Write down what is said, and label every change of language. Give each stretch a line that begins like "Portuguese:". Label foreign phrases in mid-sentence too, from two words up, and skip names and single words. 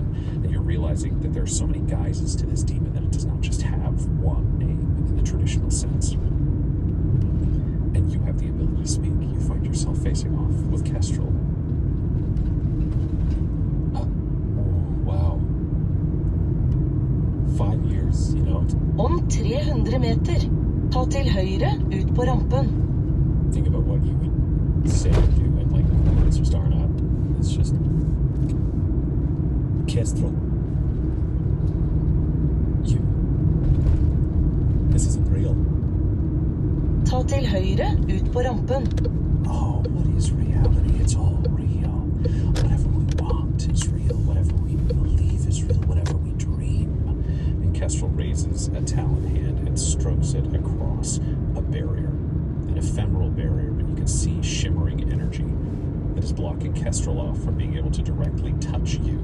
English: And you're realizing that there are so many guises to this demon that it does not just have one name in the traditional sense. And you have the ability to speak. You find yourself facing off with Kestrel. Wow. 5 years, you know.
Norwegian: Om 300 meter, ta til høyre ut på rampen.
English: Think about what you would say or do, and like words are starting out. It's just Kestrel. You. This isn't real.
Norwegian: Ta til høyre ut på rampen.
English: Oh, what is reality? It's all real. Whatever we want is real. Whatever we believe is real. Whatever we dream. And Kestrel raises a talon hand and strokes it across a barrier. An ephemeral barrier, but you can see shimmering energy that is blocking Kestrel off from being able to directly touch you.